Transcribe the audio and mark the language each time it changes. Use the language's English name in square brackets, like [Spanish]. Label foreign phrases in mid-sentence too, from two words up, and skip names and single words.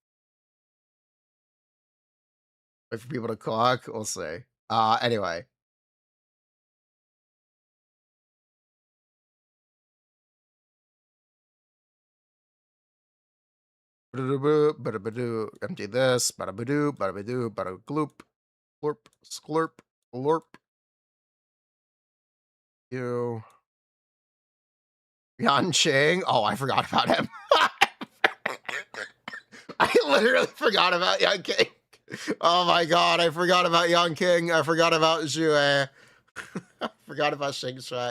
[English] Wait for people to clock. We'll see. Anyway. Empty this. Bada-ba-doo, bada-ba-doo, bada-gloop. Slurp, sklurp, lorp. You. Yan Ching. Oh, I forgot about him. I literally forgot about Yan King. Oh my god, I forgot about Young King. I forgot about Zhue. I forgot about Xing Shui.